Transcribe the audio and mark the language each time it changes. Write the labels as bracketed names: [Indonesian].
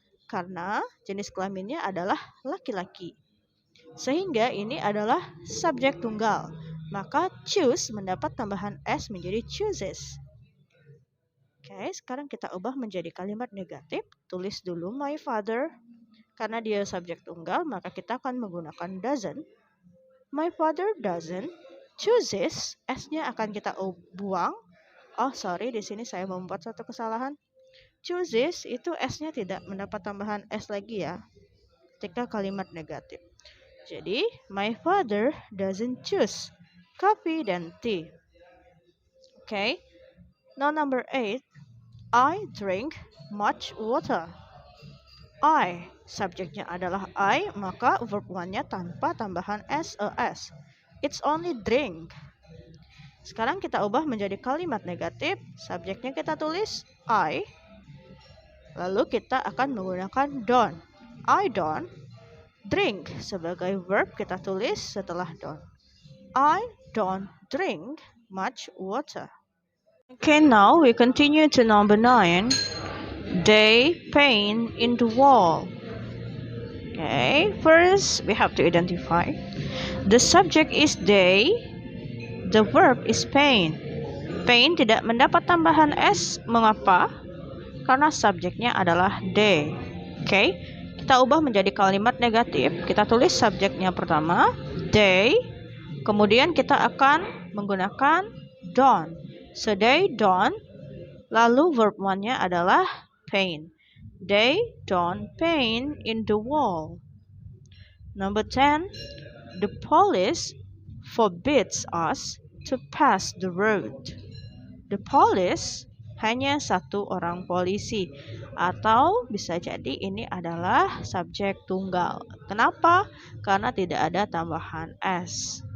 [Indonesian] Karena jenis kelaminnya adalah laki-laki. Sehingga ini adalah subjek tunggal. Maka choose mendapat tambahan s menjadi chooses. Oke, sekarang kita ubah menjadi kalimat negatif. Tulis dulu [English] my father. [Indonesian] Karena dia subjek tunggal, maka kita akan menggunakan doesn't. [English] My father doesn't chooses. [Indonesian] S-nya akan kita buang. Di sini saya membuat satu kesalahan. Chooses itu S-nya tidak mendapat tambahan S lagi ya. Ketika kalimat negatif. Jadi, [English] my father doesn't choose coffee than tea. Okay. Now number 8. I drink much water. [Indonesian] I, subjeknya adalah I, maka verb 1-nya tanpa tambahan ses. [English] It's only drink. [Indonesian] Sekarang kita ubah menjadi kalimat negatif. Subjeknya kita tulis I. Lalu kita akan menggunakan don't. [English] I don't drink. [Indonesian] Sebagai verb kita tulis setelah don't. [English] I don't drink much water. Okay, now we continue to number 9. They paint in the wall. Okay, first we have to identify. The subject is they, the verb is pain. [Indonesian] Pain tidak mendapat tambahan s, mengapa? Karena subjeknya adalah they. Oke, kita ubah menjadi kalimat negatif. Kita tulis subjeknya pertama, they. Kemudian kita akan menggunakan don't. [English] So they don't. [Indonesian] Lalu verb one-nya adalah paint. [English] They don't paint in the wall. Number 10. The police forbids us to pass the road. The police [Indonesian] hanya satu orang polisi, atau bisa jadi ini adalah subjek tunggal. Kenapa? Karena tidak ada tambahan s.